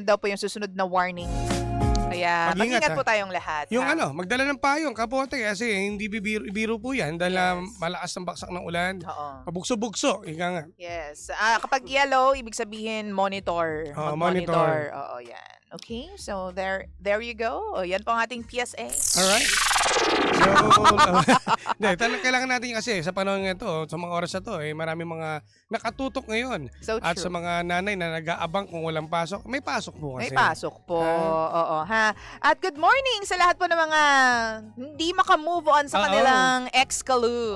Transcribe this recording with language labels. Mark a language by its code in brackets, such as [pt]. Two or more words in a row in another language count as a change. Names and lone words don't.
[tl] daw po yung susunod na warning. Kaya mag-ingat po tayong lahat. Yung ha? magdala ng payong, kapote, kasi hindi biro po yan dahil malakas ang baksak ng ulan. Oo. Pabugso-bugso, ika nga. Yes. Kapag yellow, ibig sabihin monitor. Monitor. Oo, yan. [en] Okay, so there you go. O, [tl] yan po ang ating PSA. Alright. So, talagang kailangan natin kasi sa panahon nito, sa mga oras na to, marami mga nakatutok ngayon. [en] So true. [tl] At sa mga nanay na nag-aabang kung walang pasok, may pasok po kasi. May pasok po. Oo, ha. At [en] good morning [tl] sa lahat po ng mga hindi makamove on sa kanilang ex-kalu.